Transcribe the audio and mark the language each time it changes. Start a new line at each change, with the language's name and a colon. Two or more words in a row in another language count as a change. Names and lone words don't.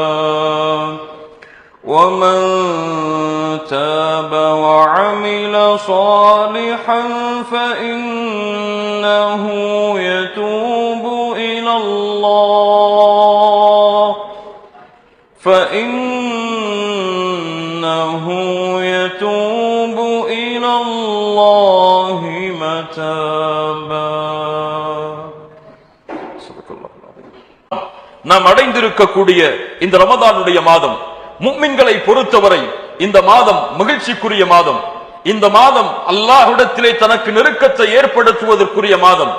Arabic: ومن تاب وعمل صالحا فإنه يتوب إلى الله متابا.
Tamil: நாம் அடைந்திருக்கக்கூடிய இந்த ரமதானுடைய மாதம் முஃமின்களை பொறுத்தவரை இந்த மாதம் மகிழ்ச்சிக்குரிய மாதம். இந்த மாதம் அல்லாஹ்விடத்திலே தனக்கு நெருக்கத்தை ஏற்படுத்துவதற்குரிய மாதம்.